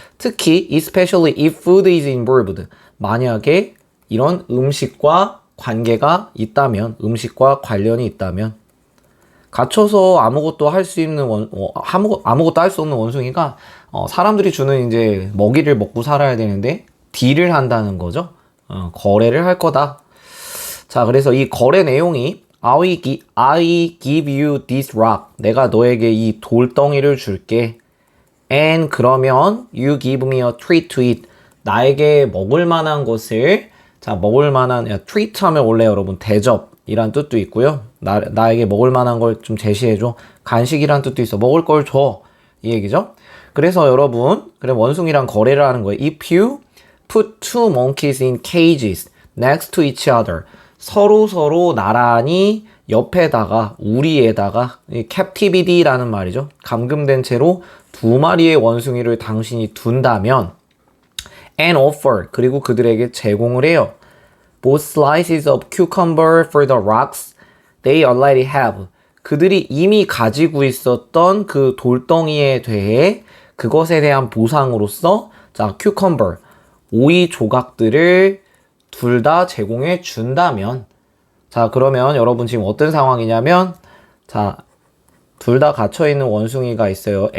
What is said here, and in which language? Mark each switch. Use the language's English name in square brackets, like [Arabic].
[Korean] 특히 [English] especially if food is involved, [Korean] 만약에 이런 음식과 관계가 있다면, 음식과 관련이 있다면, 갇혀서 아무것도 할 수 있는 아무것도 할 수 없는 원숭이가 사람들이 주는 이제 먹이를 먹고 살아야 되는데 딜을 한다는 거죠. 거래를 할 거다. 자, 그래서 이 거래 내용이 [English] I give you this rock. [Korean] 내가 너에게 이 돌덩이를 줄게. [English] And [Korean] 그러면 [English] you give me a treat to eat. [Korean] 나에게 먹을 만한 것을, 자, 먹을 만한, treat 하면 원래 여러분 대접이란 뜻도 있고요. 나에게 먹을 만한 걸 좀 제시해줘. 간식이란 뜻도 있어. 먹을 걸 줘. 이 얘기죠. 그래서 여러분, 그래 원숭이랑 거래를 하는 거예요. [English] If you put two monkeys in cages next to each other. [Korean] 서로 나란히 옆에다가 우리에다가 captivity라는 말이죠. 감금된 채로 두 마리의 원숭이를 당신이 둔다면 [English] and offer, [Korean] 그리고 그들에게 제공을 해요. [English] Both slices of cucumber for the rocks they already have. [Korean] 그들이 이미 가지고 있었던 그 돌덩이에 대해 그것에 대한 보상으로서 자, cucumber, 오이 조각들을 둘 다 제공해 준다면, 자, 그러면 여러분 지금 어떤 상황이냐면, 자, 둘 다 갇혀있는 원숭이가 있어요.